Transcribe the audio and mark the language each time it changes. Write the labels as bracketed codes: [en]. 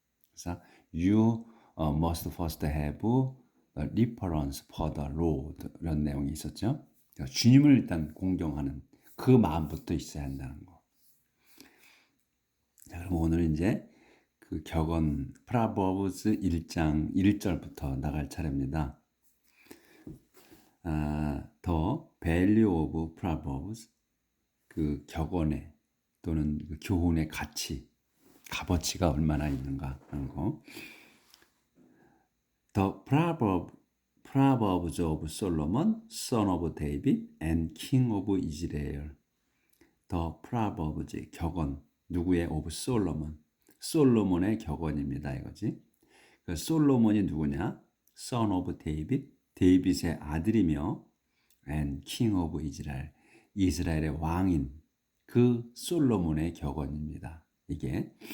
[ko] 그래서 [en] you must first have a reverence for the Lord, [ko] 이런 내용이 있었죠. 그러니까 주님을 일단 공경하는 그 마음부터 있어야 한다는 거. 자, 그럼 오늘 이제 그 격언 프라버브스 1장 1절부터 나갈 차례입니다. [en] The value of proverbs, [ko] 그 격언의 또는 그 교훈의 값어치가 얼마나 있는가 하는 거. [en] The Proverbs of Solomon, son of David and king of Israel. The Proverbs, [ko] 격언, 누구의? [en] of Solomon, [ko] 솔로몬의 격언입니다, 이거지. 그 솔로몬이 누구냐? [en] son of David, [ko] 데이빗의 아들이며 [en] and king of Israel, [ko] 이스라엘의 왕인 그 솔로몬의 격언입니다. 이게.